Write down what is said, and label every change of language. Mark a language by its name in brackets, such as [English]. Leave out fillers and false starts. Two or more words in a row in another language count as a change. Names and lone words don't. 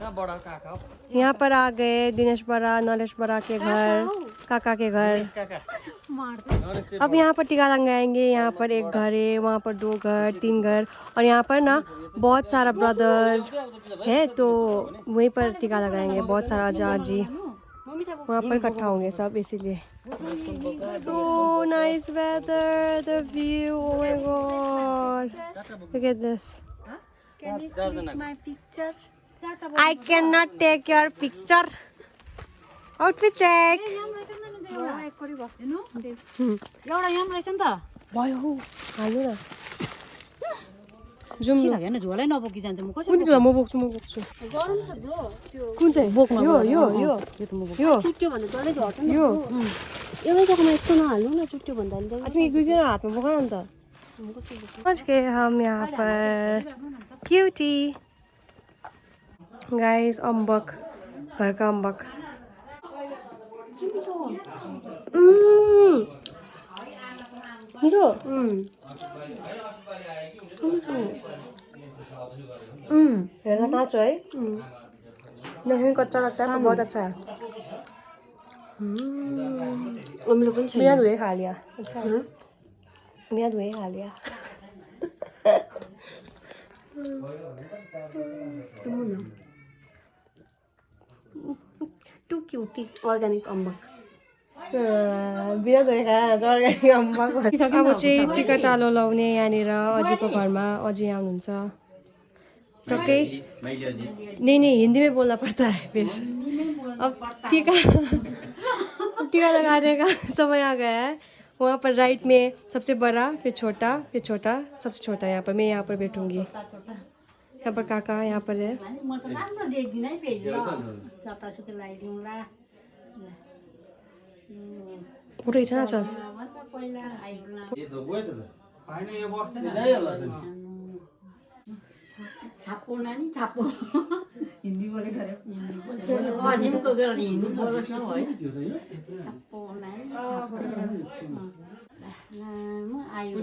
[Hindi] यहाँ पर आ गए दिनेश बड़ा, नरेश बड़ा के घर, काका के घर। अब यहाँ पर टीका लगाएंगे। यहाँ पर एक घर है, वहाँ पर 2 घर, 3 घर, और यहाँ पर ना बहुत सारा ब्रदर्स है, तो वहीं पर टीका लगाएंगे। बहुत सारा आजी वहाँ पर इकट्ठा होंगे सब, इसीलिए। [English] So nice weather, the view, oh my god, look at this. Can you click my picture? I cannot take your picture. Outfit check. [Nepali] एउटा यहाँ रहेछ नि त भयो हाल्नु न। जुम के लाग्यो नि झोलै नबोकी जान्छ म कसरी कुन चाहिँ म बोक्छु गरम छ ब्रो त्यो कुन चाहिँ बोक्न यो यो यो यो त म बोक्छु यो चुट्यो भने डल्लै झर्छ नि यो एउटै जग्गामा यस्तो नहाल्नु न चुट्यो भन्दा नि तिमी 1-2 जना हातमा बोक न त। [Hindi] पहुंच गए हम यहाँ पर [English] cutie guys. [Hindi] अम्बक, घर का अम्बक। मिठो। [Nepali] हेर्दा काँचो [Hindi] है, देखने कच्चा लगता है, बहुत अच्छा है। [Nepali] अमिलो पनि छैन। [Hindi] बिना धोए खा लिया। अच्छा है, बिना धोए खा लिया। [English] too cutie organic अम्बक। [Hindi] बिना धोए [Nepali] खाएर अर्ग्यानिक अम्बक। अब चाहिँ टिका चालो लाउने यहाँनिर अजीको घरमा। अजी यहाँ हुनुहुन्छ टक्कै। [Hindi] नहीं हिंदी में बोलना पड़ता है फिर। अब टीका लगाने का समय आ गया है। वहाँ पर राइट में सबसे बड़ा, फिर छोटा, फिर छोटा, सबसे छोटा यहाँ पर। मैं यहाँ पर बैठूंगी। यहाँ पर काका यहाँ पर है। फोटो खींचना चल। [Nepali] छापो नानी छापो हिन्दी बोलेको अरे अजिमको गर्ल हिन्दी बोल्छ न है छापो नानी छापो म आयो